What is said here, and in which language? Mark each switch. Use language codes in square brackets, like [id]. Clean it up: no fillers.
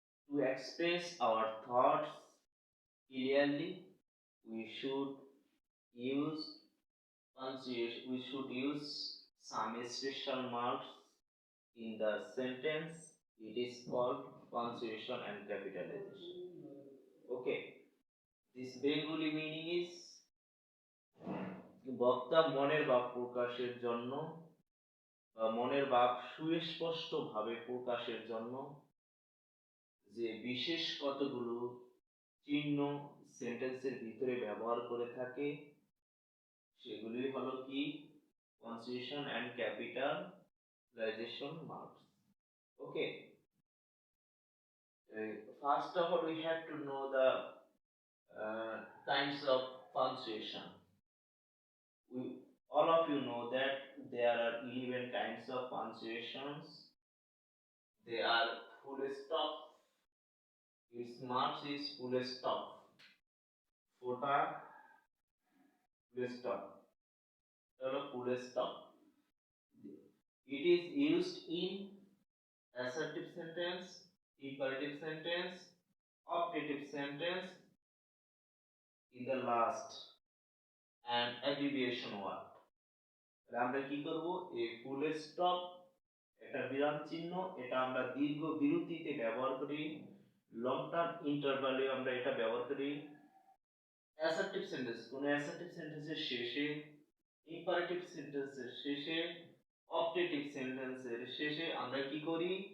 [en] To express our thoughts clearly, we should use punctuation. We should use some special marks in the sentence. It is called punctuation and capitalization. Okay, this Bengali meaning is [bn] বক্তা মনের ভাব প্রকাশের জন্য বা মনের ভাব সুস্পষ্ট ভাবে প্রকাশের জন্য যে বিশেষ কতগুলো চিহ্ন সেন্টেন্সের ভিতরে ব্যবহার করে থাকে সেগুলি হলো কি [en] punctuation and capitalization marks. Okay, first of all we have to know the kinds of punctuation. All of you know that there are 11 kinds of punctuations. They are full stop, its marks is full stop, ফোঁটা, full stop, full stop. It is used in assertive sentence, imperative sentence, optative sentence, in the last and abbreviation word. [bn] আমরা কি করব? এই full stop, এটা বিরাম চিহ্ন, এটা আমরা দীর্ঘ বিরতিতে ব্যবহার করি, [en] long term ইন্টারভালে [bn] আমরা এটা ব্যবহার করি। অ্যাসার্টিভ সেন্টেন্স, কোন অ্যাসার্টিভ সেন্টেন্সের শেষে, ইম্পারেটিভ সেন্টেন্সের শেষে, অপটেটিভ সেন্টেন্সের শেষে আমরা কি করি?